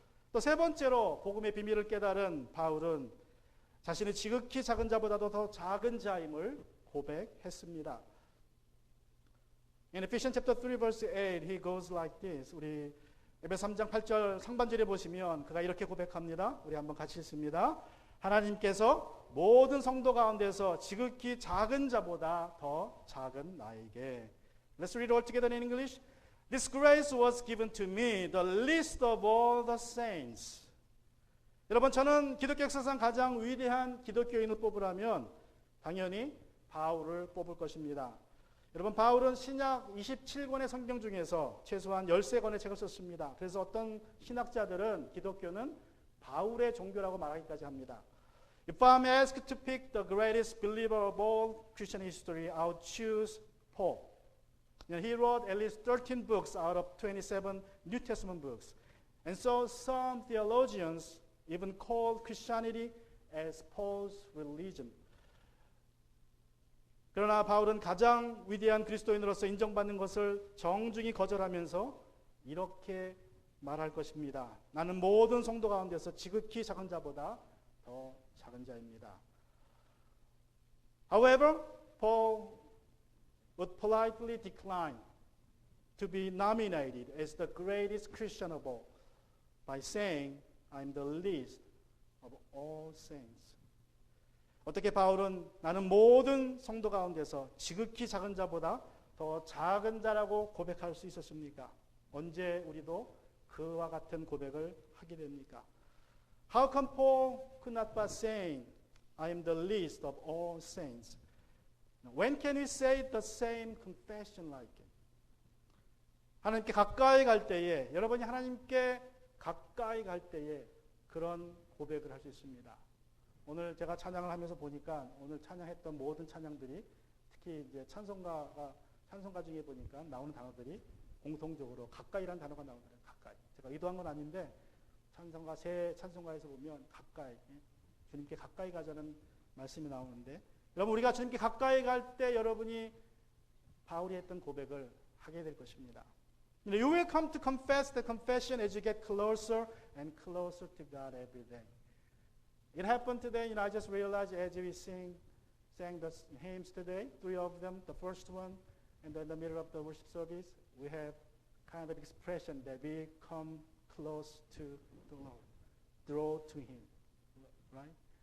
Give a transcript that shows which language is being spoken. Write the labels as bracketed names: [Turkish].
[Korean] 또 세 번째로 복음의 비밀을 깨달은 바울은 자신의 지극히 작은 자보다도 더 작은 자임을 고백했습니다. [English] In Ephesians chapter 3 verse 8 he goes like this. [Korean] 우리 에베소 3장 8절 상반절에 보시면 그가 이렇게 고백합니다. 우리 한번 같이 읽습니다. 하나님께서 모든 성도 가운데서 지극히 작은 자보다 더 작은 나에게. [English] Let's read all together in English. This grace was given to me, the least of all the saints. [Korean] 여러분 저는 기독교 역사상 가장 위대한 기독교인을 뽑으라면 당연히 바울을 뽑을 것입니다. 여러분 바울은 신약 27권의 성경 중에서 최소한 13권의 책을 썼습니다. 그래서 어떤 신학자들은 기독교는 바울의 종교라고 말하기까지 합니다. [English] If I'm asked to pick the greatest believer of all Christian history, I'll choose Paul. He wrote at least 13 books out of 27 New Testament books. And so some theologians even call Christianity as Paul's religion. [Korean] 그러나 바울은 가장 위대한 그리스도인으로서 인정받는 것을 정중히 거절하면서 이렇게 말할 것입니다. 나는 모든 성도 가운데서 지극히 작은 자보다 더 작은 자입니다. [English] However, Paul would politely decline to be nominated as the greatest Christian of all by saying, I'm the least of all saints. [Korean] 어떻게 바울은 나는 모든 성도 가운데서 지극히 작은 자보다 더 작은 자라고 고백할 수 있었습니까? 언제 우리도 그와 같은 고백을 하게 됩니까? [English] How come Paul could not but saying, I am the least of all saints? When can we say the same confession like it? [Korean] 하나님께 가까이 갈 때에, 여러분이 하나님께 가까이 갈 때에 그런 고백을 할 수 있습니다. 오늘 제가 찬양을 하면서 보니까 오늘 찬양했던 모든 찬양들이 특히 이제 찬송가 중에 보니까 나오는 단어들이 공통적으로 가까이라는 단어가 나오더라고요. 가까이. 제가 의도한 건 아닌데 새 찬송가에서 보면 가까이, 주님께 가까이 가자는 말씀이 나오는데 여러분 우리가 주님께 가까이 갈 때 여러분이 바울이 했던 고백을 하게 될 것입니다. [English] You will come to confess the confession as you get closer and closer to God every day. It happened today, I just realized as we sang the hymns today, 3 of them, the first one, and then in the middle of the worship service, we have kind of expression that we come close to the Lord, draw to Him, right?